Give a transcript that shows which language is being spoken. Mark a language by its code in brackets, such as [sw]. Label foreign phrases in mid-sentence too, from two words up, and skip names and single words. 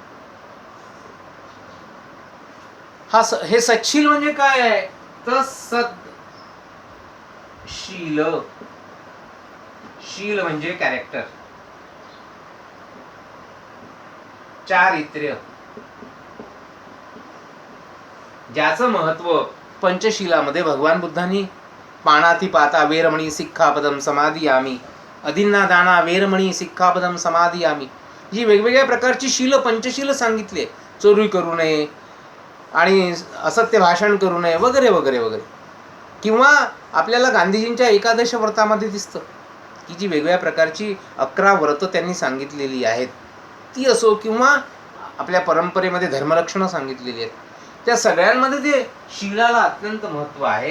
[mr] हे सच्छील म्हणजे काय आहे तर सदशील. शील म्हणजे कॅरेक्टर, चारित्र्य, ज्याचं महत्व पंचशीलामध्ये भगवान बुद्धांनी [pi] पाणाती पाता वेरमणी सिक्खापदम समाधियामी, अदिन्ना दाना वेरमणी सिक्खापदम समाधियामी, [mr] जी वेगवेगळ्या प्रकारची शील पंचशील सांगितले. चोरी करू नये आणि असत्य भाषण करू नये वगैरे वगैरे वगैरे. किंवा आपल्याला गांधीजींच्या एकादश व्रतामध्ये दिसतं की जी वेगवेगळ्या प्रकारची 11 व्रतं त्यांनी सांगितलेली आहेत ती असो, किंवा आपल्या परंपरेमध्ये धर्मरक्षणं सांगितलेली आहेत, त्या सगळ्यांमध्ये ते शीलाला अत्यंत महत्त्व आहे.